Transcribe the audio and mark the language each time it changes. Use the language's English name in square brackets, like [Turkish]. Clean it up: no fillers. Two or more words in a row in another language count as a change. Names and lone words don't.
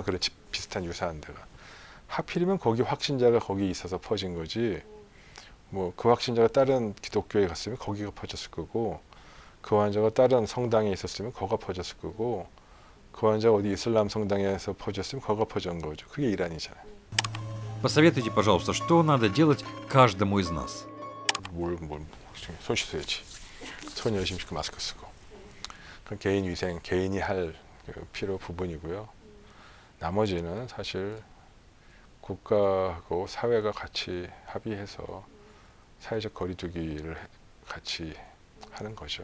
[Korean] 그런 비슷한 유사한 데가. 하필이면 거기 확신자가 거기 있어서 퍼진 거지. 뭐 그 확신자가 다른 기독교에 갔으면 거기가 퍼졌을 거고, 그 환자가 다른 성당에 있었으면 거가 퍼졌을 거고, 그 환자가 어디 이슬람 성당에서 퍼졌으면 거가 퍼진 거죠. 그게 이란이잖아요. [Russian] Посоветуйте, пожалуйста, что надо делать каждому из нас? [Korean] 손 씻어야지. 손 열심히 씻고 마스크 쓰고. 그건 개인 위생, 개인이 할 필요 부분이고요. 나머지는 사실 국가하고 사회가 같이 합의해서 사회적 거리두기를 같이 하는 거죠.